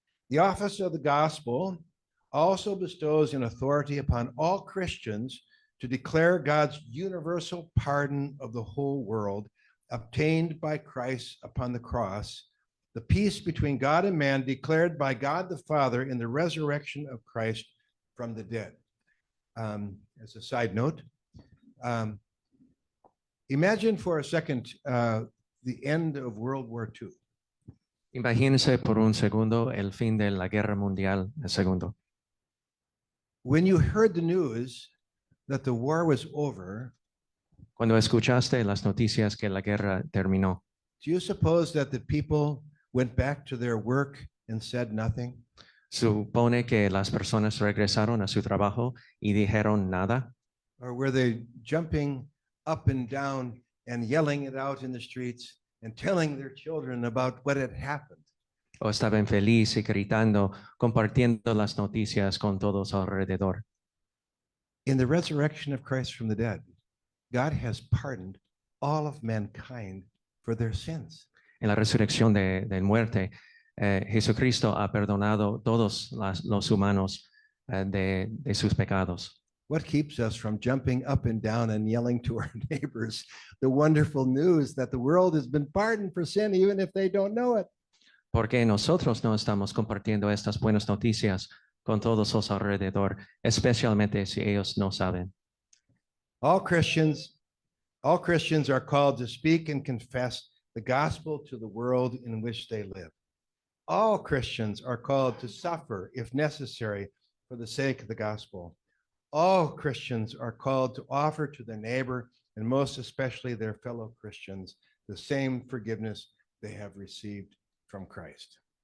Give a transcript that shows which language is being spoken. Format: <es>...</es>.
<en>The office of the gospel also bestows an authority upon all Christians to declare God's universal pardon of the whole world, obtained by Christ upon the cross, the peace between God and man declared by God the Father in the resurrection of Christ from the dead. As a side note, imagine for a second the end of World War II.</en> <es>Imagínense por un segundo el fin de la Guerra Mundial II.</es> <en>When you heard the news that the war was over,</en> <es>Cuando escuchaste las noticias que la guerra terminó,</es> <en>do you suppose that the people went back to their work and said nothing?</en> <es>¿supone que las personas regresaron a su trabajo y dijeron nada?</es> <en>Or were they jumping up and down and yelling it out in the streets and telling their children about what had happened?</en> <es>o estaban felices y gritando, compartiendo las noticias con todos alrededor.</es> <en>In the resurrection of Christ from the dead, God has pardoned all of mankind for their sins.</en> <es>En la resurrección de muerte, Jesucristo ha perdonado todos los humanos de sus pecados.</es> <en>What keeps us from jumping up and down and yelling to our neighbors the wonderful news that the world has been pardoned for sin, even if they don't know it?</en> <es>Porque nosotros no estamos compartiendo estas buenas noticias con todos los alrededor, especialmente si ellos no saben.</es> <en>All Christians are called to speak and confess the gospel to the world in which they live. All Christians are called to suffer, if necessary, for the sake of the gospel. All Christians are called to offer to their neighbor, and most especially their fellow Christians, the same forgiveness they have received from Christ.</en>